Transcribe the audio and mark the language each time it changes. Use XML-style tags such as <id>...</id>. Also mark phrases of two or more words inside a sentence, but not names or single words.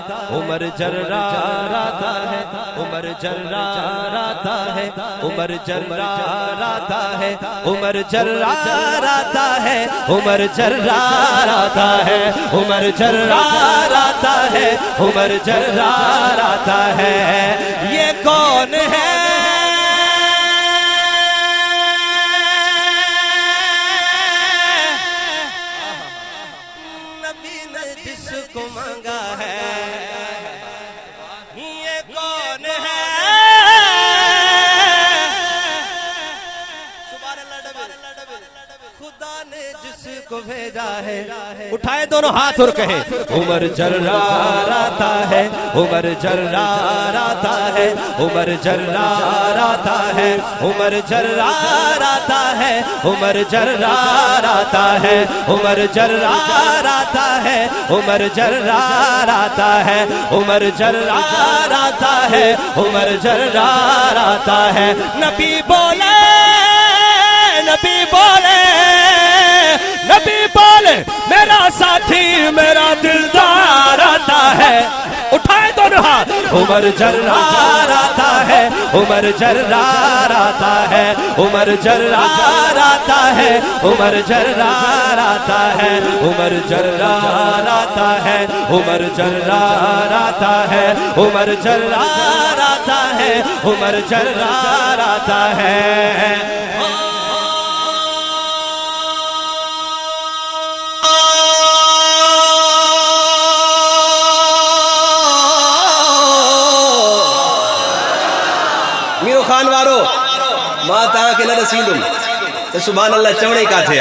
<ur>عمر جرار آتا ہے. عمر جرار آتا ہے. عمر جرار آتا ہے. عمر جرار آتا ہے. عمر جرار آتا ہے. عمر جرار آتا ہے. عمر جرار آتا ہے. یہ کون ہے؟ نبی نے جس کو مانگا ہے. یہ کون ہے؟ خدا نے جس کو بھیجا ہے. اٹھائے دونوں ہاتھ اور کہیں عمر جرار آتا ہے. عمر جرار آتا ہے. عمر جرار آتا ہے. عمر جرار آتا ہے. عمر جرار آتا ہے. عمر جرار آتا ہے. عمر جرار آتا ہے. عمر جرار آتا ہے. عمر جرار آتا ہے. نبی بولے نبی بولے نبی بولے میرا ساتھی میرا دلدار آتا ہے. اٹھائے دونوں ہاتھ. عمر جرار آتا ہے. عمر جرار آتا ہے. عمر جرار آتا ہے. عمر جرار آتا ہے. عمر جرار آتا ہے. عمر جرار آتا ہے. عمر جرار آتا ہے. عمر جرار آتا ہے.</ur> <skr>میرو خان وارو ماں تاں کے نہ رسیندم تو</skr> <ar>سبحان اللہ</ar> <skr>چوڑی کا تھیا.</skr>